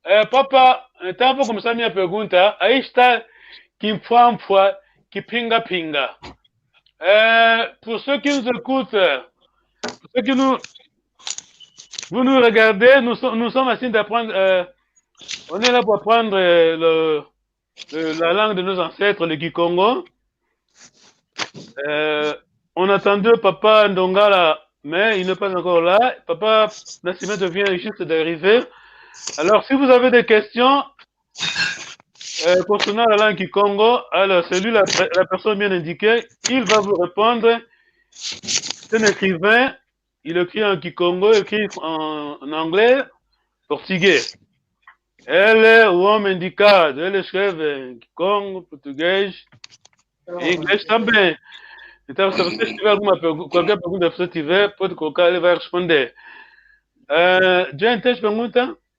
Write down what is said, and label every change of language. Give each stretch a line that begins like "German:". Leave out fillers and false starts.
Portuguese: Papa, então vou começar minha pergunta. Aí está Kimpwampwa, Kipinga-Pinga.
French: Pour ceux qui nous écoutent, pour ceux qui vous nous regardez, nous sommes assis d'apprendre, on est là pour apprendre la langue de nos ancêtres, le Kikongo. On attendait Papa Ndongala, mais il n'est pas encore là. Papa Nascimento vient juste d'arriver. Alors, si vous avez des questions concernant la langue Kikongo, alors c'est lui la personne bien indiquée, il va vous répondre. C'est un écrivain, il écrit en Kikongo, il écrit en anglais,
Portuguese: português. Ele é o homem indicado. Ele escreve em Kikongo, português e inglês também. Então, se você tiver alguma pergunta, qualquer pergunta que você tiver, pode colocar, ele vai responder. Jane, tens pergunta?